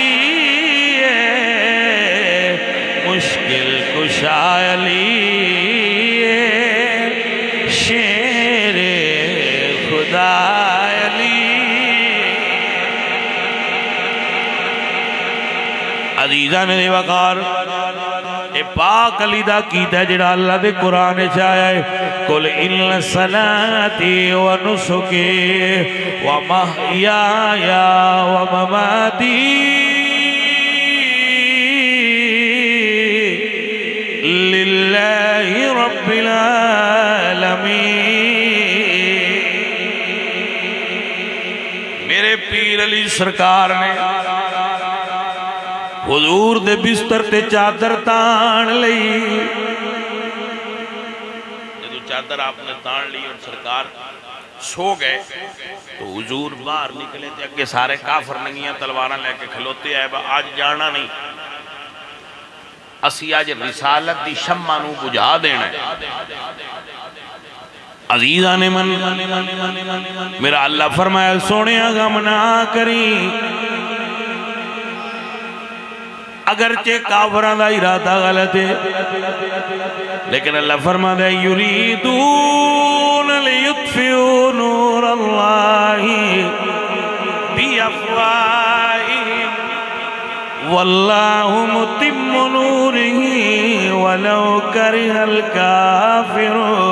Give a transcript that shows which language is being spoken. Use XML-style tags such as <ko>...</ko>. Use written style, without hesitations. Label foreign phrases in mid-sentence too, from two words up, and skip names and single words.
<pa>مشکل کشا علی شیر خدا علی عزیزان نے وقار اے پاک علی دا کیتا جڑا اللہ دے قرآن چاہیا ہے</pa> <ar>قل ان صلاتی و نسکی و محیای و مماتی للہ رب العالمین</ar> <pa>میرے پیر علی سرکار نے حضور دے بستر تے چادر تان لئی جدو چادر آپ نے تان لی اور سرکار</pa> <ur>سو گئے تو حضور باہر نکلے تھے</ur> <pa>اگے سارے کافر ننگیاں تلواراں لے کے کھلوتے آئے آج جانا نہیں اسی آج رسالت دی شمع نو بجھا دینا ہے</pa> <fa>عزیزان من</fa> <pa>میرا اللہ فرمایا سونے غم نہ کری اگرچہ کافران دا ارادہ غلط ہے لیکن اللہ فرما دے</pa> <ar>یریدون لیطفئوا نور اللہ بی افواہہم واللہ متم نورہ ولو کرہ الکافرون</ar>